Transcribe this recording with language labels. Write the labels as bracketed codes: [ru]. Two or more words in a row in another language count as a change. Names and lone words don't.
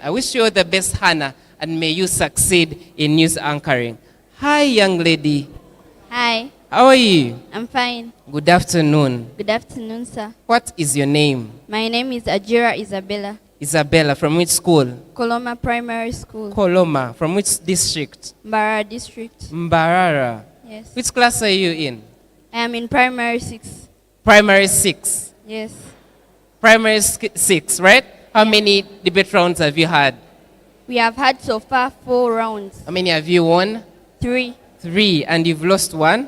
[en] I wish you all the best, Hannah, and may you succeed in news anchoring. Hi, young lady. Hi. How are you? I'm fine. Good afternoon. Good afternoon, sir. What is your name? My name is Ajira Isabella. Isabella, from which school? Coloma Primary School. Coloma, from which district? Mbarara District. Mbarara. Yes. Which class are you in? I am in Primary 6. Primary 6. Yes. Primary 6, right? How many debate rounds have you had? We have had so far 4 rounds. How many have you won? 3. 3, and you've lost 1?